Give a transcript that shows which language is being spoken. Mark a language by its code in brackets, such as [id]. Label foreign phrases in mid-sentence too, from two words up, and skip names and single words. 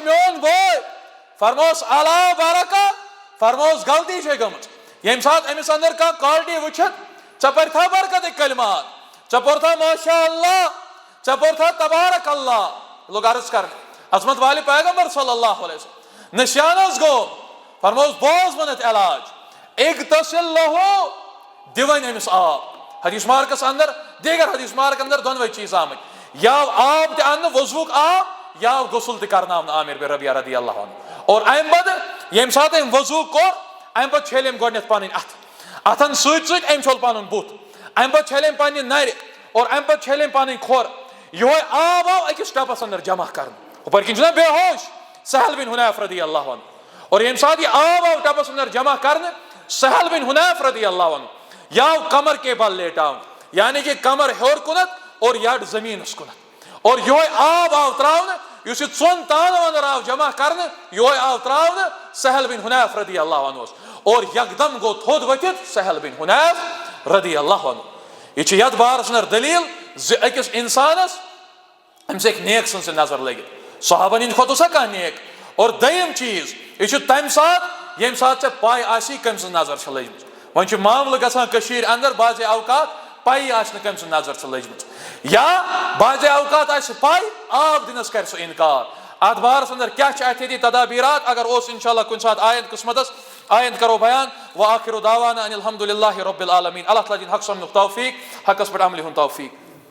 [ks] میون بوے فرموس [ar] الا برکہ [ks] فرموس غلطی چھے گٔمٕژ ییٚمہِ ساتہٕ أمِس اندر کانٛہہ کالٹی وٕچھِتھ ژےٚ پرتھا برکتٕکۍ کلمات ژےٚ پوٚرتھا [ar] ماشاء اللہ [ks] ژےٚ پوٚرتھا [ar] تبارک اللہ [ks] لوگ عرض کرنہِ عظمت والہِ پیغمبر [ar] صلی اللہ علیہ وسلم [ks] نشان حظ گوٚو فرموس بوز وۄنِتھ علاج [ar] اغتسل لہو [ks] دِ وۄنۍ أمِس آب حدیث مارکس اندر دیگر حدیث مارک اندر دۄنوے چیٖز آمٕتۍ یا آب تہِ اننہٕ وضوُک آب یا غسل تہِ کرناونہٕ عامر بن ربیعہ [ar] رضی اللہ عنہ [ks] اور امہِ پتہٕ ییٚمہِ ساتہٕ أمۍ وضوٗ کوٚر امہِ پتہٕ چھٔلۍ أمۍ گۄڈٕنیتھ پنٕنۍ اتھٕ اتھن سۭتۍ سۭتۍ أمۍ چھوٚل پنُن بُتھ امہِ پتہٕ چھٔلۍ أمۍ پننہِ نرِ اور امہِ پتہٕ چھٔلۍ أمۍ پنٕنۍ کھۄر یِہوے آب آو أکِس ٹپس اندر جمع کرنہٕ ہُپٲرۍ کِنۍ چھُنہ بے ہوش سہل بن حنیف [ar] رضی اللہ عنہ [ks] اور ییٚمہِ ساتہٕ یہِ آب آو ٹپس اندر جمع کرنہٕ سہل بن حنیف رضی اللہ عنہ یہِ آو [ur] کمر کے بل [ks] لیٹاونہٕ یعنی کہ کمر ہیوٚر کُنتھ اور یڈ زٔمیٖنس کُنتھ اور یِہوے آب آو تراونہٕ یُس یہِ ژۄن تانو اندر آو جمع کرنہٕ یِہوے آو تراونہٕ سہل بن حنیف [ar] رضی اللہ عنہ [ks] اور یکدم گوٚو تھوٚد ؤتھِتھ سہل بن حنیف [ar] رضی اللہ عنہ [ks] یہ چھِ یتھ بارس اندر دلیل زِ أکِس انسانس أمِس ہیٚکہِ نیک سٕنٛز نظر لٔگِتھ صحابن ہِنٛدِ کھۄتہٕ اوسا کانٛہہ نیک اور دوٚیِم چیٖز یہِ چھُ تمہِ ساتہٕ ییٚمہِ ساتہٕ ژےٚ پاے آسی کٔمۍ سٕنٛز نظر چھِ لٔجمٕژ وۄنۍ چھُ معاملہٕ گژھان کٔشیٖرِ اندر بعضے اوقات پایی آسہِ نہٕ کٔمۍ سٕنٛز نظر چھِ لٔجمٕژ یا بعضے اوقات آسہِ پاے آب دِنس کرِ سُہ انکار اتھ بارس اندر کیاہ چھِ احتیاطی تدابیرات اگر اوس انشاءاللہ کُنہِ ساتہٕ آیند قسمتس آیند کرو بیان [ar] وآخر دعوانا ان الحمد للہ رب العالمین [ks] اللہ تعالیٰ دِیِن حق سمجھنُک توفیق حقس پٮ۪ٹھ عملہِ ہُنٛد توفیق